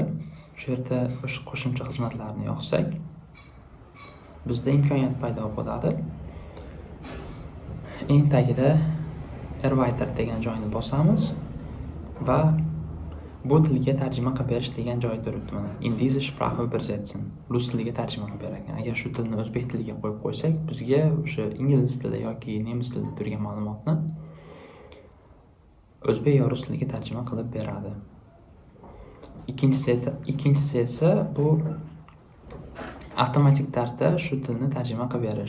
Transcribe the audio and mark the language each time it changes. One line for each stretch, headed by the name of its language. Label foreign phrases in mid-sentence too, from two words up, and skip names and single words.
Uzbek: Shu yerda o'sha qo'shimcha xizmatlarni yoqsak, bizda imkoniyat paydo bo'ladi. Eng tagida Erweiter degan joyni bosamiz va bu tilga tarjima qilib berish degan joy turibdi.
German: Mana in diese Sprache übersetzen.
Uzbek: Rus tiliga tarjima qilib bergan. Agar shu tilni o'zbek tiliga qo'yib qo'ysak, bizga o'sha ingliz tilida yoki nemis tilida turgan ma'lumotni o'zbek yo rus tiliga tarjima qilib beradi. Ikkinchisi esa bu avtomatik tarzda shu tilni tarjima qilib berish.